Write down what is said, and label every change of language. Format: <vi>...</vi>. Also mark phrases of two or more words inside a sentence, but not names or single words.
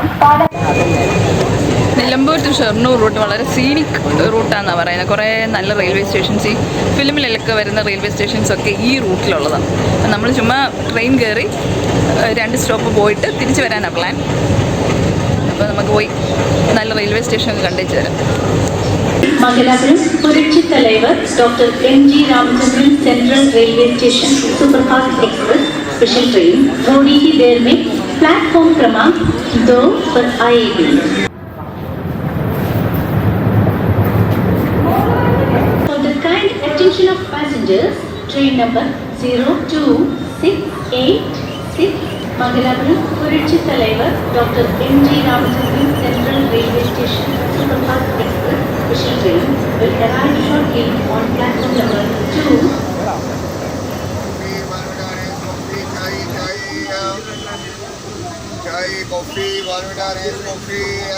<ml>നിലമ്പൂർ ടു ഷൊർണൂർ റൂട്ട് വളരെ</ml> <en>scenic route</en> <ml>പറയുന്നത്. കുറേ നല്ല</ml> <en>railway stations,</en> <ml>ഈ ഫിലിമിലൊക്കെ വരുന്ന</ml> <en>railway stations</en> <ml>ഈ റൂട്ടിലുള്ളതാണ്. നമ്മൾ ചുമ്മാ ട്രെയിൻ കയറി 2 സ്റ്റോപ്പ് പോയിട്ട് തിരിച്ച് വരാനാണ് പ്ലാൻ. അപ്പോൾ നമുക്ക് പോയി നല്ല</ml> <en>railway station</en> <ml>കണ്ടേച്ച് തരാം.</ml> <hi>Mangalapuram Purachi Talaivar Dr. M.G. Ramachandran Central Railway Station Superfast Express Special Train थोड़ी ही देर में प्लेटफॉर्म क्रमांक 2 पर आएगी.</hi> <en>For the kind attention of passengers, train number 02686 Mangalapuram Purachi Talaivar Dr. M.G. Ramachandran Central Railway Station Superfast Express Special train will arrive shortly on platform number 2. Chai, coffee, Baroda Race coffee.</en>